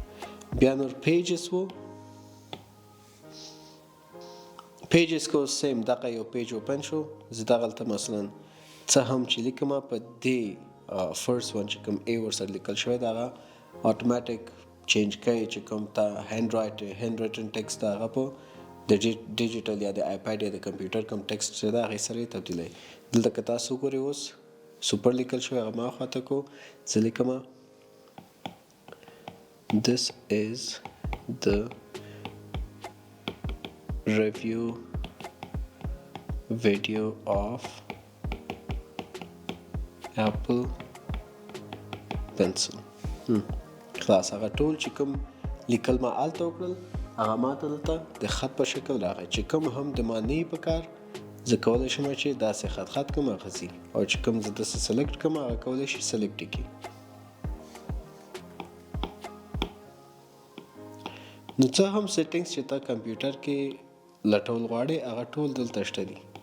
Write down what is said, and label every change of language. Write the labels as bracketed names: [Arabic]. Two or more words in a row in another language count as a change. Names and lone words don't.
[Pashto] بیا نور پیجز وو پیجز کو سیم دغه یو پیج اوپن شو زه دغلته مثلا څه هم چې لیکم په دې [English] first one [Pashto] چې کوم ای ورسره لیکل شوی د هغه [English] automatic change [Pashto] کوي چې کوم ته [English] hand written text [Pashto] د هغه په د ډیجیټل یا د آیپیډ یا د کمپیوټر کوم ټیکسټ چې ده هغې سره یې تبدیلوي. دلته که تاسو وګورئ اوس سوپر لیکل شوی هغه ما خواته کو زه لیکم [English] this is the review video of Apple pencil. [Pashto] خلاص هغه ټول چې کوم لیکل ما هلته وکړل هغه ما ته دلته د خط په شکل راغی چې کوم هم د ما نه په کار زه کولی شم چې داسې خط کوم هغه ځي او چې کوم زه داسې سلیکټ کوم هغه کولی شي سلیکټ یې کړي. نو څه هم سیټینګس چې ته کمپیوټر کې لټول غواړې هغه ټول دلته شته دي.